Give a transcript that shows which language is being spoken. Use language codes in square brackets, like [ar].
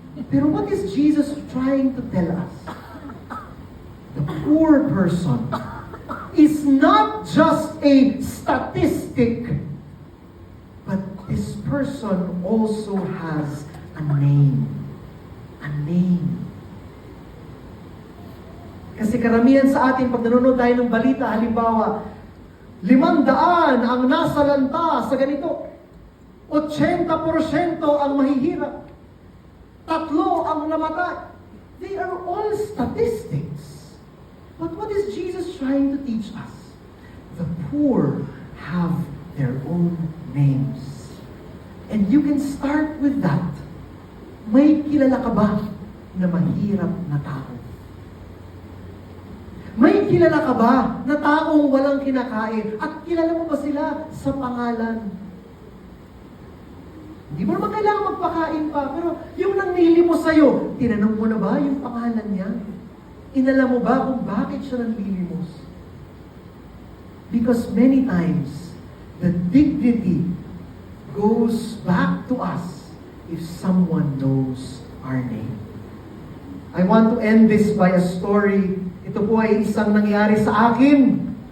[en] Pero what is Jesus trying to tell us? The poor person is not just a statistic, but this person also has a name. A name. [tl] Kasi karamihan sa atin, pag nanonood tayo ng balita, halimbawa, 500 ang nasa lanta sa ganito. 80% ang mahihirap. 3 ang namatay. [en] They are all statistics. But what is Jesus trying to teach us? The poor have their own names. And you can start with that. [tl] May kilala ka ba na mahirap na tao? May kilala ka ba na taong walang kinakain? At kilala mo ba sila sa pangalan? Hindi mo naman kailangan magpakain pa, pero yung nanglilimos sa'yo, tinanong mo na ba yung pangalan niya? Inalam mo ba kung bakit siya nanglilimos? [en] Because many times, the dignity goes back to us if someone knows our name. I want to end this by a story. [tl] Ito po ay isang nangyari sa akin.